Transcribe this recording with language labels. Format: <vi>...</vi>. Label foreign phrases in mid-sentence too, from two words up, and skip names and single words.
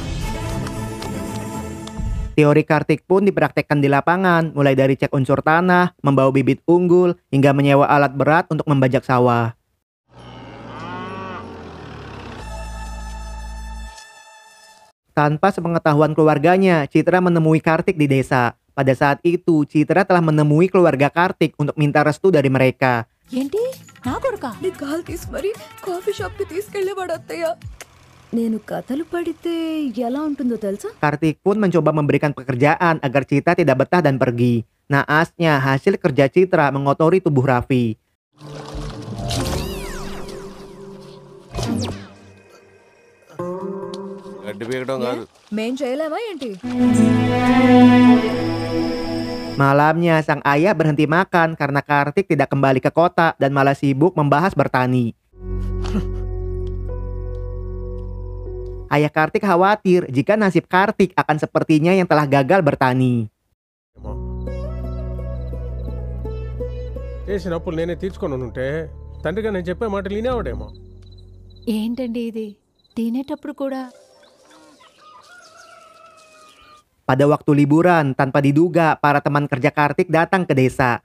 <id>Teori Kartik pun dipraktekkan di lapangan, mulai dari cek unsur tanah, membawa bibit unggul, hingga menyewa alat berat untuk membajak sawah. Tanpa sepengetahuan keluarganya, Citra menemui Kartik di desa. Pada saat itu, Citra telah menemui keluarga Kartik untuk minta restu dari mereka.</id> <te>ఏంటి నా కొడుకా నీ కాల్ తీసి మరి</te> <en>coffee shop</en> <te>కి తీసుకెళ్లేవాడు అత్తయ్య. నేను కథలు పడితే ఎలా ఉంటుందో తెలుసా?</te> <id>Kartik pun mencoba memberikan pekerjaan agar Citra tidak betah dan pergi. Naasnya, hasil kerja Citra mengotori tubuh Raffi.</id> <te>గడ్డి పీకడం కాదు. మేం చేయలేమా ఏంటి?</te> <id>Malamnya, sang ayah berhenti makan karena Kartik tidak kembali ke kota dan malah sibuk membahas bertani. Ayah Kartik khawatir jika nasib Kartik akan sepertinya yang telah gagal bertani.</id> <te>చేసినప్పుడు నేనే తీర్చుకొని ఉంటే తండ్రిగా నేను చెప్పే మాటలు వినేవాడేమో. ఏంటండి ఇది తినేటప్పుడు కూడా</te> <id>Pada waktu liburan, tanpa diduga, para teman kerja Kartik datang ke desa.</id>